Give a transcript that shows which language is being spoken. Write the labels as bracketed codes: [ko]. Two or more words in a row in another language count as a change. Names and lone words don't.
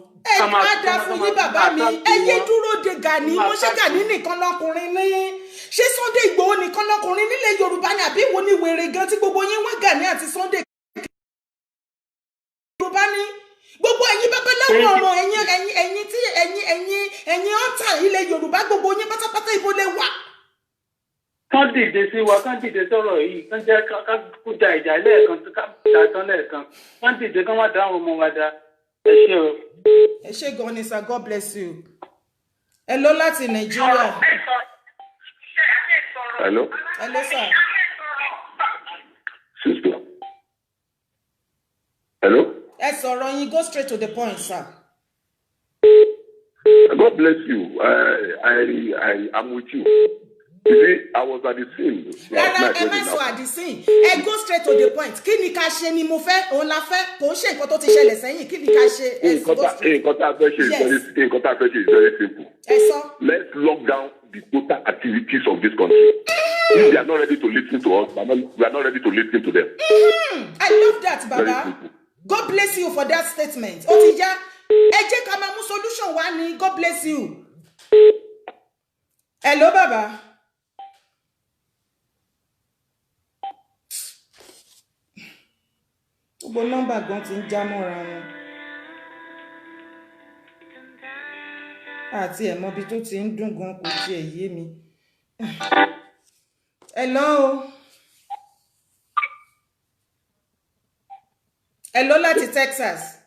[yo] Ẹ má dá fún yín bàbá mi ẹ yé dúró de Gani mo ṣe Gani nìkan lọkùnrin ní ṣé Sunday Igboho nìkan lọkùnrin nílẹ̀ Yorùbá ni àbí wo ni wèrè gan tí gbogbo yín wá Gani àti Sunday Yorùbá ni gbogbo ẹ̀yin babaláwo ọ̀ràn ẹ̀yin ọ̀tá ilẹ̀ Yorùbá gbogbo yín pátápátá ibo lẹ wà. kán dìde sí wa kán dìde sọ̀rọ̀ yìí kán jẹ́ ká kújà ìjà lẹ́ẹ̀kan ká jà tán lẹ́ẹ̀kan kán dìde kán má dá àwọn ọmọ wa dá ẹ ṣé o. ẹ ṣé gan ni sir, [en] God bless you. [yo] Hello láti Nàìjíríà. [en] Hello. Hello sir. Sister. Hello. [yo] Ẹ sọ̀rọ̀ yín, [en] go straight to the point, sir. God bless you. I am with you. You see, I was at the scene. [yo] Rárá, ẹ má sọ [en] at the scene. Ẹ go straight to the point. [yo] Kí ni ká ṣe ni mo fẹ́, òun la fẹ́, kò ń ṣe nǹkan tó ti ṣẹlẹ̀ sẹ́yìn. Kí ni ká ṣe? Nǹkan tá a fẹ́ ṣe [en] is very simple. [yo] Ẹ sọ. [en] Let's lock down the total activities of this country. If they are not ready to listen to us, we are not ready to listen to them. I love that, Baba. God bless you for that statement. [yo] Ó ti yá. Ẹ jẹ́ ká máa mú solution wá ní. [en] God bless you. Hello, Baba. [yo] Gbogbo nọ́mbà gan ti ń já mọ́ra wọn. Àti ẹ̀mọ́ bí tó ti ń dùn gan kò tiẹ̀ yé mi. [en] Hello. Hello láti Texas.